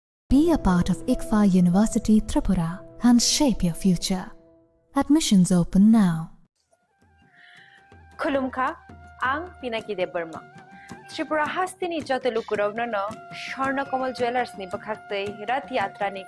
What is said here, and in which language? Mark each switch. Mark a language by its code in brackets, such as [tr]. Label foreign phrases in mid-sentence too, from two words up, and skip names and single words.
[en] Be a part of ICFA University Tripura and shape your future. Admissions open now. [trp] खुलुमखा आं पिनाकी देब बर्मा त्रिपुरा हास्तिनी जत लुकुरावनो न स्वर्णकमल ज्वेलर्स नि बखाक्तै रथ यात्रा नि